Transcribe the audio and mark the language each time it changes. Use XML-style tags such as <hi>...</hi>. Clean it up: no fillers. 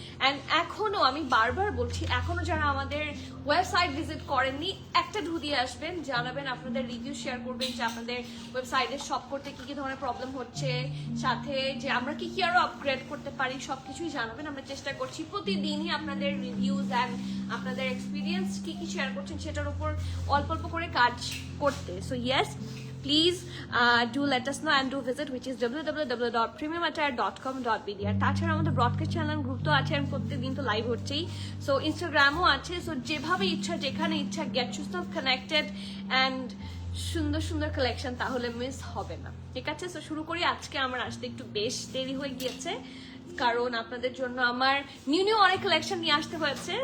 <bn>And এখনো আমি বারবার বলছি, এখনো যারা আমাদের ওয়েবসাইট ভিজিট করেননি একটা ঢু দিয়ে আসবেন, জানাবেন, আপনাদের রিভিউ শেয়ার করবেন যে আপনাদের ওয়েবসাইটে শপ করতে কি কি ধরনের প্রবলেম হচ্ছে, সাথে যে আমরা কি কি আরো আপগ্রেড করতে পারি সবকিছুই জানাবেন। আমরা চেষ্টা করছি প্রতিদিনই আপনাদের রিভিউজ অ্যান্ড আপনাদের এক্সপিরিয়েন্স কি কি শেয়ার করছেন সেটার উপর অল্প অল্প করে কাজ করতে।</bn> <en>So yes, please do let us know and do visit, which is www.premiumattire.com.bd।</en> <bn>আর তাছাড়া আমাদের ব্রডকাস্ট চ্যানেল গ্রুপ তো আছে, আর প্রত্যেকদিন তো লাইভ হচ্ছেই। সো ইনস্টাগ্রামও আছে। সো যেভাবে ইচ্ছা যেখানে ইচ্ছা</bn> <en>get yourself connected</en> <bn>অ্যান্ড সুন্দর সুন্দর কালেকশন, তাহলে মিস হবে না। ঠিক আছে? সো শুরু করি। আজকে আমার আসতে একটু বেশ দেরি হয়ে গিয়েছে, কারণ আপনাদের জন্য আমার নিউ অনেক কালেকশন নিয়ে আসতে হয়েছে।</bn>